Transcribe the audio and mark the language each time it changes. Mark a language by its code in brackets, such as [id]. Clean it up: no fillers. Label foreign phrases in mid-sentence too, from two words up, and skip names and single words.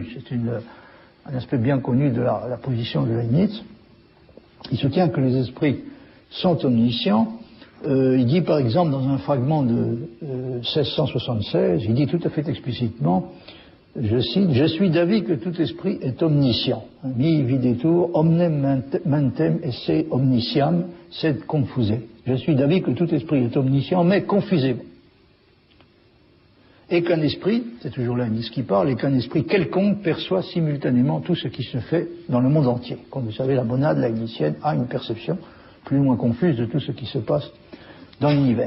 [fr] C'est un aspect bien connu de la position de Leibniz. Il soutient que les esprits sont omniscients. Il dit par exemple dans un fragment de 1676, il dit tout à fait explicitement, je cite, « Je suis d'avis que tout esprit est omniscient. [la] Mi videtur omnem mentem esse omnisciam sed confuse. [fr] » Je suis d'avis que tout esprit est omniscient, mais confusément. Et qu'un esprit, c'est toujours Leibniz qui parle, et qu'un esprit quelconque perçoit simultanément tout ce qui se fait dans le monde entier. Comme vous savez, la monade leibnizienne a une perception plus ou moins confuse de tout ce qui se passe dans l'univers.